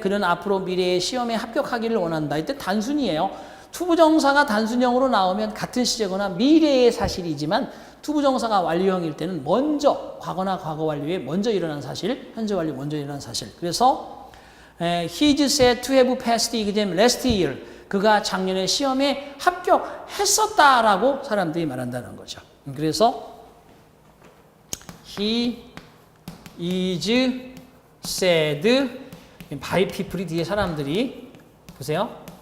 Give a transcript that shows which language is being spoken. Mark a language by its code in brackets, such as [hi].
[ko] 그는 앞으로 미래의 시험에 합격하기를 원한다. 이때 단순이에요. 투부정사가 단순형으로 나오면 같은 시제거나 미래의 사실이지만 투부정사가 완료형일 때는 먼저 과거나 과거 완료에 먼저 일어난 사실, 현재 완료 먼저 일어난 사실. [en] 그래서 he is said to have passed the exam last year. [ko] 그가 작년에 시험에 합격했었다라고 사람들이 말한다는 거죠. 그래서 [en] he is said by people [ko] 이 뒤에 사람들이 보세요.